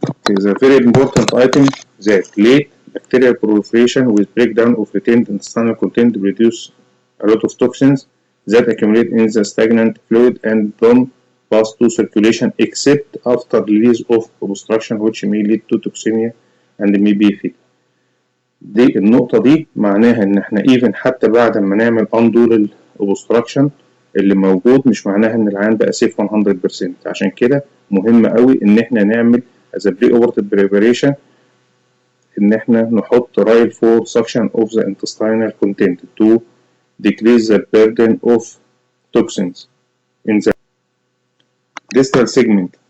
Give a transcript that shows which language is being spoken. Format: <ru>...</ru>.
<en>It is a very important item that late bacterial proliferation with breakdown of retained intestinal content produce a lot of toxins that accumulate in the stagnant fluid and don't pass to circulation except after release of obstruction which may lead to toxemia and may be fatal.</en> <ar>دي النقطة دي معناها إن إحنا even حتى بعد ما نعمل undo للobstruction اللي موجود مش معناها إن العيان بقى safe 100%. عشان كده مهم أوي إن إحنا نعمل</ar> <en>as a pre-operative preparation</en> <ar>إن إحنا نحط</ar> <en>rail for suction of the intestinal content to decrease the burden of toxins in the distal segment.</en>